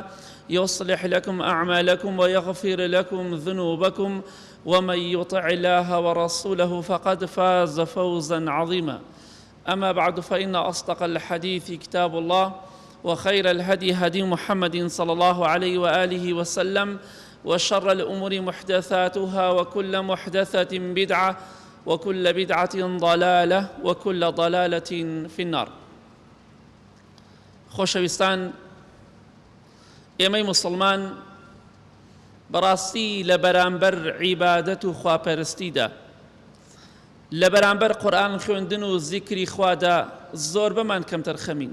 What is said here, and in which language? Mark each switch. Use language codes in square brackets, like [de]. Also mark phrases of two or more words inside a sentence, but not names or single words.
[ar] يصلح لكم أعمالكم ويغفر لكم ذنوبكم ومن يطع الله ورسوله فقد فاز فوزا عظيما أما بعد فإن أصدق الحديث كتاب الله وخير الهدي هدي محمد صلى الله عليه وآله وسلم وشر الأمور محدثاتها وكل محدثة بدعة وكل بدعة ضلالة وكل ضلالة في النار. [ckb] خۆشەویستان، ئێمەی مسلمان بەڕاستی لە بەرامبەر عیبادەت و خواپەرستیدا، لە بەرامبەر قورئان خوێندن و زیکری خوادا زۆر بەمان کەمتر خەمین.